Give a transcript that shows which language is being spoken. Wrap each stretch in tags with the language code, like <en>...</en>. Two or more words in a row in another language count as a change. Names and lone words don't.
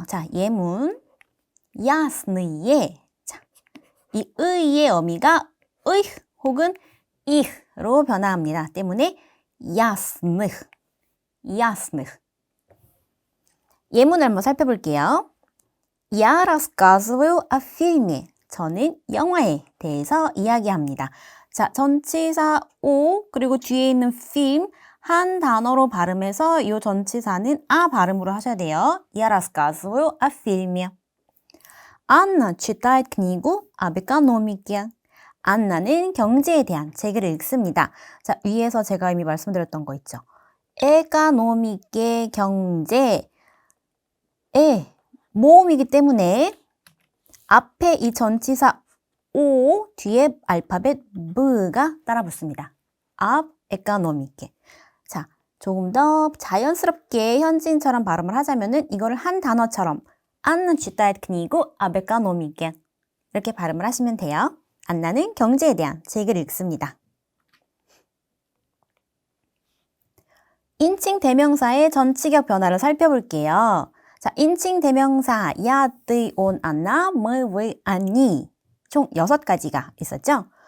<ko>자, 예문 야스네이의 이 의의 어미가 의 혹은 이로 변화합니다. 때문에 야스느, 야스느. 예문을 한번 살펴볼게요.</ko> <ru>Я рассказываю о фильме.</ru> <ko>저는 영화에 대해서 이야기합니다. 자, 전치사 오 그리고 뒤에 있는 film 한 단어로 발음해서 이 전치사는 아 발음으로 하셔야 돼요.</ko> <ru>Я рассказываю о фильме. Анна читает книгу об экономике.</ru> <ko>안나는 경제에 대한 책을 읽습니다. 자, 위에서 제가 이미 말씀드렸던 거 있죠. 에코노미케 경제. 모음이기 때문에 앞에 이 전치사 오 뒤에 알파벳 V가 따라 붙습니다. 앞 에코노미케. 자, 조금 더 자연스럽게 현지인처럼 발음을 하자면은 이거를 한 단어처럼 안나</ko> <ru>читает книгу об экономике</ru> <ko>이렇게 발음을 하시면 돼요. 안나는 경제에 대한 책을 읽습니다. 인칭 대명사의 전치격 변화를 살펴볼게요. 자, 인칭 대명사 야, 드, 온, 안나, 뭐, 왜, 아니 총 6가지가 있었죠.</ko>